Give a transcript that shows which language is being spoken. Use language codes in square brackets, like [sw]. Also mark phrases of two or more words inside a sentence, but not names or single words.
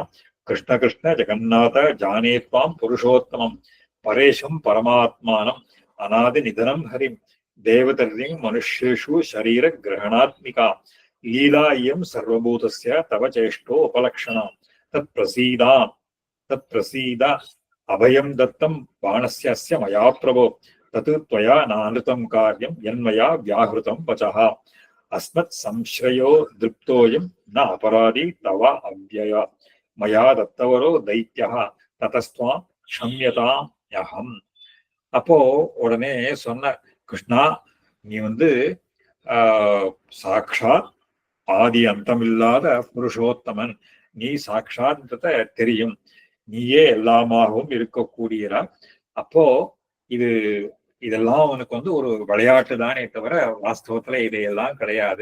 [sa] कृष्ण कृष्ण जगन्नाथ जानेत्वां पुरुषोत्तमम् परेशम् परमात्मानम् अनादि निधनम् हरिम् देवतिर्यङ् मनुष्येषु शरीर ग्रहणात्मिका लीला इयम् सर्वभूतस्य तव चेष्टा उपलक्षणम् तत् प्रसीद अभयम् दत्तम् बाणस्य अस्य मया प्रभो तत् त्वया नानृतं कार्यं यन्मया व्याहृतं वचः अस्मत् संश्रयो दृप्तोऽयं न अपराधी तव अव्यय मया दत्तवरो दैत्यः ततस्त्वां क्षम्यताम्यहम्. [ta] அப்போ உடனே சொன்ன, கிருஷ்ணா, நீ வந்து சாட்சாத் ஆதி அந்தமில்லாத புருஷோத்தமன், நீ சாட்சாத்ன்றத தெரியும், நீயே எல்லாமாகவும் இருக்கக்கூடியரா. அப்போ இதெல்லாம் உனக்கு வந்து ஒரு விளையாட்டு தானே தவிர வாஸ்தவத்துல இதையெல்லாம் கிடையாது.